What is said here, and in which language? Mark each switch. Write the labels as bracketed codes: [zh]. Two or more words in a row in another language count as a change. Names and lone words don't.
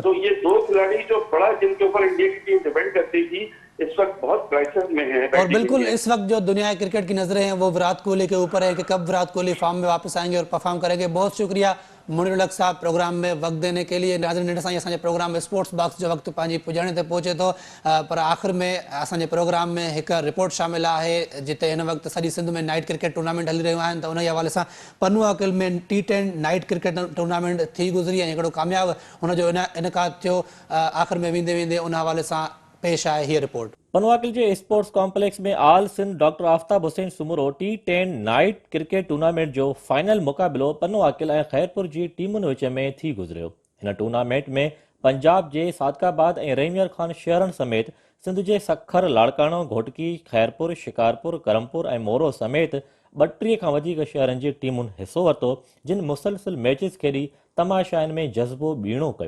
[ur] تو یہ 2 کھلاڑی جو بڑا، جن کے اوپر انڈیا کی ٹیم ڈیپینڈ کرتی تھی، اس وقت بہت کرائسس میں ہے. اور بالکل اس وقت جو دنیا کرکٹ کی نظریں ہیں وہ ویرات کوہلی کے اوپر ہے کہ کب ویرات کوہلی فارم میں واپس آئیں گے اور پرفارم کریں گے. بہت شکریہ منیر الحق صاحب پروگرام میں وقت دینے کے لیے. [sd] नाज़रीन, असांजे प्रोग्राम में स्पोर्ट्स बॉक्स जो वक्त पंहिंजी पुॼाणे ते पहुचे थो, पर आख़िर में असांजे प्रोग्राम में एक रिपोर्ट शामिल है जिते हिन वक्त सॼी सिंध में [en] night cricket tournament [sd] हली रहियूं आहिनि। त उन हवाले सां पन्नू अकिल में T10 [en] night cricket tournament [sd] थी गुज़री ऐं हिकिड़ो कामयाबु हुनजो इनकाद थियो। आख़िर में वेंदे वेंदे उन हवाले सां पेश आहे हीअ रिपोर्ट। पनवाकिल के [en] sports complex [sd] में आल सिंध डॉक्टर आफ्ताब हुसैन सुमरो T10 नाइट क्रिकेट टूर्नामेंट जो फाइनल मुक़ाबिलो पनवाकिल ऐं खैरपुर जी टीमुनि विच में थी गुज़रियो। हिन टूर्नामेंट में पंजाब जे सादकाबाद ऐं रहीमयार खान शहरनि समेत सिंध जे सखर, लाड़काणो, घोटकी, खैरपुर, शिकारपुर, करमपुर ऐं मोरो समेत 32 खां वधीक शहरनि जी टीमुनि हिसो वरितो, जिन मुसलसिल मैचिस खेॾी तमाशाइनि में जज़्बो ॿीणो कयो।